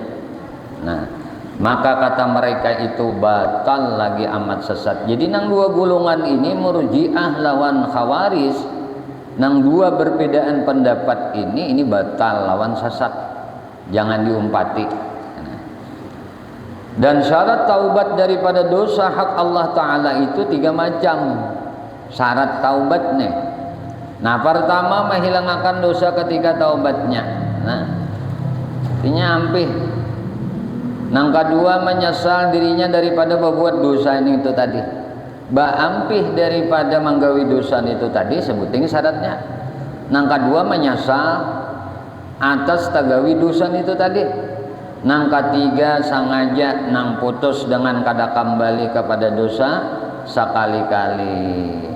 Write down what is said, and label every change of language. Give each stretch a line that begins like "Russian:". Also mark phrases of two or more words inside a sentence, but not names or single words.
Indonesian: Nah, maka kata mereka itu batal lagi amat sesat.
Banjar: Jadi nang dua golongan ini Murji'ah lawan Khawarij, nang dua perbedaan pendapat ini batal lawan sesat. Jangan diumpati.
Indonesian: Dan syarat taubat daripada dosa hak Allah Ta'ala itu 3 macam syarat taubatnya. Nah, pertama menghilangkan dosa ketika taubatnya. Nah, artinya ampih. Yang kedua menyesal dirinya daripada berbuat dosa ini itu tadi.
Banjar: Ampih daripada menggawi dosa itu tadi, sebutin syaratnya.
Indonesian: Yang kedua menyesal atas tagawi dosa itu tadi.
Banjar: Nang ketiga sengaja nang putus dengan kada kembali kepada dosa sekali-kali.